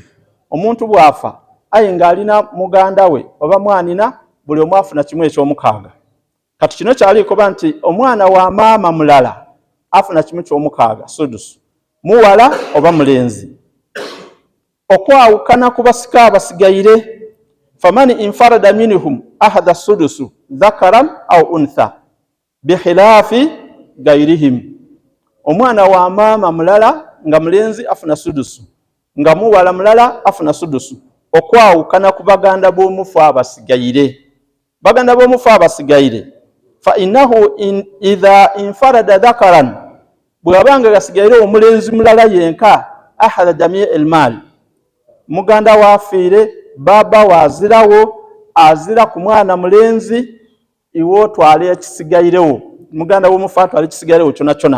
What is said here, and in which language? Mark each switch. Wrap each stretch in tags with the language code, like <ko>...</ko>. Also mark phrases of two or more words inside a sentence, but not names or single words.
<lg>Omuntu bw'afa aye ng'alina muganda we oba mwanina, buli omu afuna kimu eky'omukaaga. Kati kino kyalikoba nti omwana wa maama mulala afuna kimu ky'omukaaga sudusu, muwala oba mulenzi. Okwawukana ku basika abasigaire,</lg> <ar>فمن انفرد منهم أخذ السدس ذكرا أو أنثى بخلاف غيرهم.</ar> <lg>Omwana wa maama mulala nga mulenzi afuna sudusu, nga muwala mulala afuna sudusu. Okwawukana ku baganda b'omufu abasigaire. Baganda b'omufu abasigaire,</lg> <ar>فإنه إذا انفرد ذكرا,</ar> <lg>bw'abanga gasigaire omulenzi mulala yenka,</lg> <ar>أخذ جميع المال,</ar> <lg>muganda wafiire baba wazirawo azira ku mwana mulenzi, iwo twale ekisigairewo, muganda w'omufu atwale ekisigairewo kyona kyona.</lg>